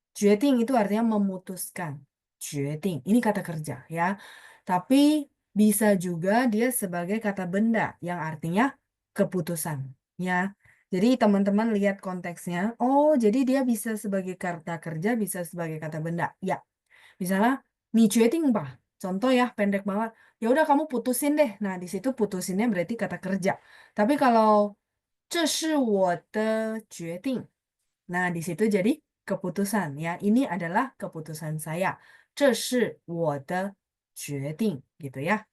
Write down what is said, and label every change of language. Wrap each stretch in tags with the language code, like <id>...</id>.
<id>决定 itu artinya memutuskan. 决定.Ini kata kerja ya. Tapi bisa juga dia sebagai kata benda yang artinya keputusan. Ya. Jadi teman-teman lihat konteksnya. Oh, jadi dia bisa sebagai kata kerja, bisa sebagai kata benda. Ya. Misalnya,</id> <zh>你决定吧.</zh> <id>Contoh ya, pendek banget. Ya udah kamu putusin deh. Nah, di situ putusinnya berarti kata kerja. Tapi kalau</id> <zh>这是我的决定.</zh> <id>Nah, di situ jadi keputusan ya. Ini adalah keputusan saya.</id> <zh>这是我的决定</zh> <id>gitu ya.</id>